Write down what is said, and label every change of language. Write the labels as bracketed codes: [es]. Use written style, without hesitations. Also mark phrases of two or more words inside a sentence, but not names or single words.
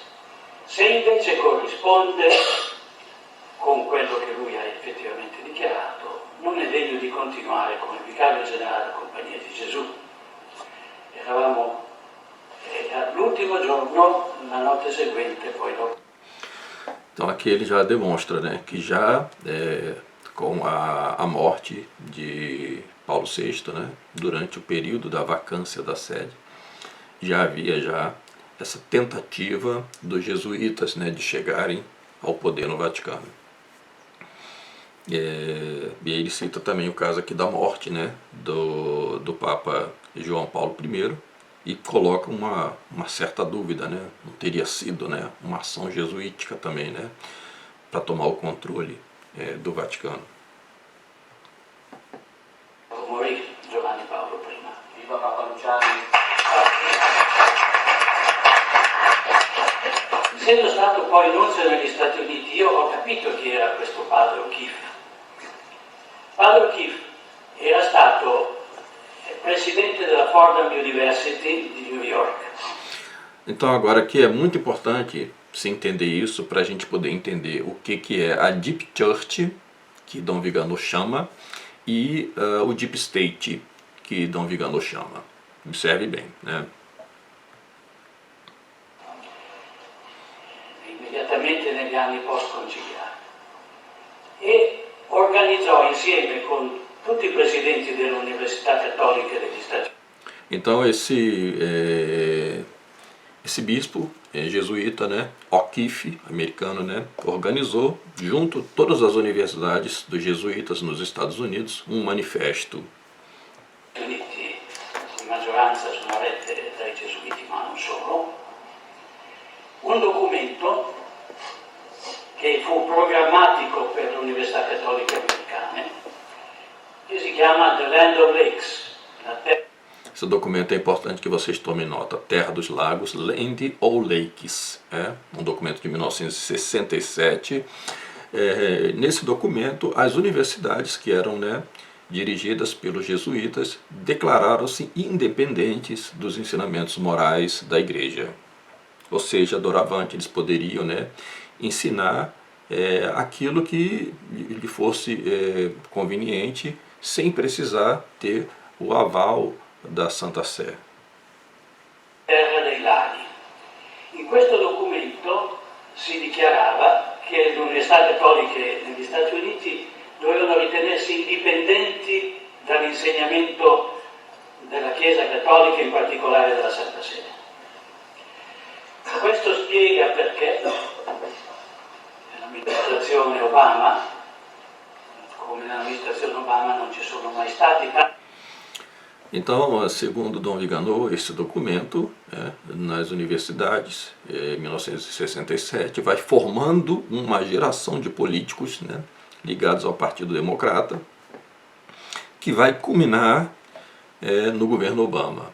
[it] Se invece corrisponde con quello che lui ha effettivamente dichiarato, non è degno di continuare come vicario generale della Compagnia di Gesù. Eravamo all'ultimo giorno, la notte seguente, poi dopo. [pt] Então aqui ele já demonstra, né, que já com a morte de Paulo VI, né, durante o período da vacância da sede, já havia essa tentativa dos jesuítas, né, de chegarem ao poder no Vaticano. E ele cita também o caso aqui da morte, né, do Papa João Paulo I, e coloca uma certa dúvida, né, não teria sido, né, uma ação jesuítica também, né, para tomar o controle do Vaticano. [it] Morì Giovanni Paolo I. Viva Papa Luciani! Essendo stato poi nunzio negli Stati Uniti, io ho capito chi era questo padre O'Keefe. Padre O'Keefe era stato presidente della Fordham University di New York. [pt] Então agora aqui é muito importante se entender isso para a gente poder entender o que é a [en] Deep Church, [pt] que Dom Vigano chama, e o [en] Deep State, [pt] que Dom Vigano chama. Observe bem, né? [it] Immediatamente negli anni post-conciliari, e organizzò insieme con tutti i presidenti delle università cattoliche degli Stati Uniti. [pt] Então esse bispo jesuíta, né, O'Keefe, americano, né, organizou junto todas as universidades dos jesuítas nos Estados Unidos um manifesto. [it] Uniti, in maggioranza sono rette dai gesuiti, ma non solo, un documento che fu programmatico per le università cattoliche americane, che si chiama The Land of Lakes, la terra. [pt] Esse documento é importante que vocês tomem nota. Terra dos Lagos, Land ou Lakes. Um documento de 1967. Nesse documento, as universidades que eram, né, dirigidas pelos jesuítas declararam-se independentes dos ensinamentos morais da igreja. Ou seja, doravante, eles poderiam, né, ensinar aquilo que lhe fosse conveniente, sem precisar ter o aval da Santa Sé. [it] Terra dei Laghi. In questo documento si dichiarava che le università cattoliche negli Stati Uniti dovevano ritenersi indipendenti dall'insegnamento della Chiesa cattolica, in particolare della Santa Sede. Questo spiega perché nell'amministrazione Obama, come nell'amministrazione Obama, non ci sono mai stati tanti. [pt] Então, segundo Dom Vigano, esse documento, nas universidades, em 1967, vai formando uma geração de políticos, ligados ao Partido Democrata, que vai culminar no governo Obama.